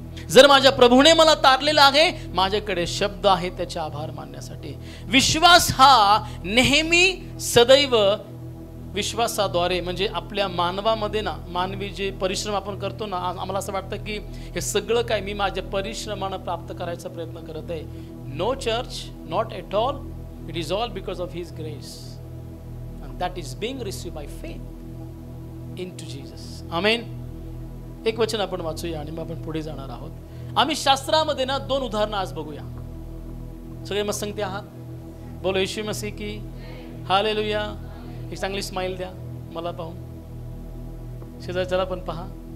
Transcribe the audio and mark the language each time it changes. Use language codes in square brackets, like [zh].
[mr] जर माझ्या प्रभूने मला तारलेला आहे, माझ्याकडे शब्द आहे त्याचे आभार मानण्यासाठी. विश्वास हा नेहमी सदैव विश्वासाद्वारे, म्हणजे आपल्या मानवामध्ये ना, मानवी जे परिश्रम आपण करतो ना, आम्हाला असं वाटतं की हे सगळं काय मी माझ्या परिश्रमानं प्राप्त करायचा प्रयत्न करत आहे. [en] No church, not at all. It is all because of His grace, and that is being received by faith into Jesus. Amen. [mr] एक वचन आपण वाचूया आणि मग आपण पुढे जाणार आहोत. आम्ही शास्त्रामध्ये ना 2 उदाहरणं आज बघूया. सगळे मस्त सांगते आहात? [hi] बोलो येशू मसीह की हालेलुया. [mr] एक चांगली स्माइल द्या मला पाहून. शेजारच्याला पण पहा.